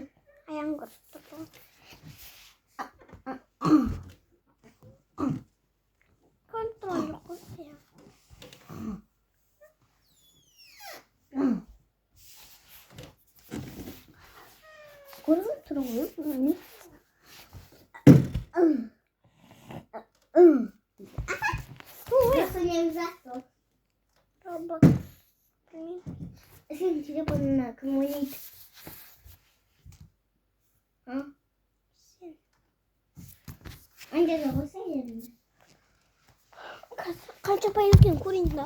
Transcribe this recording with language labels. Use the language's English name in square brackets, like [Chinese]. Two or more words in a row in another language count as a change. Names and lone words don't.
[Kazakh] Аяғын көріп тұрған. Контроль жоқ қой. Көріп тұр ғой. [Russian] Просто не взял. [Kazakh] Робот. Сен телефонына кім ойнайды? Сен. Анда да қойса жерінде. Қанша пай екен көрейін да.